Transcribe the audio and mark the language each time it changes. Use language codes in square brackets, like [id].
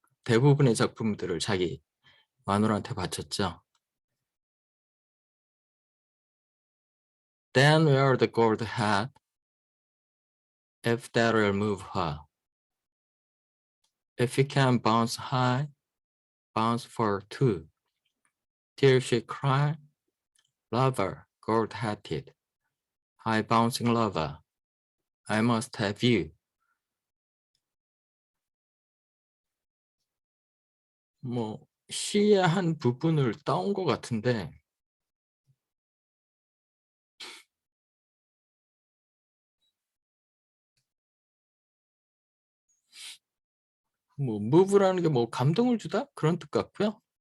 [ko] 대부분의 작품들을 자기 마누라한테 바쳤죠. [en] Then wear the gold hat if that'll move her. If you can bounce high, bounce for two. Till she cry, lover, gold-hatted, high-bouncing lover, I must have you. [ko] 뭐 시의 한 부분을 따온 것 같은데 뭐 move라는 게 뭐 감동을 주다 그런 뜻 같고요.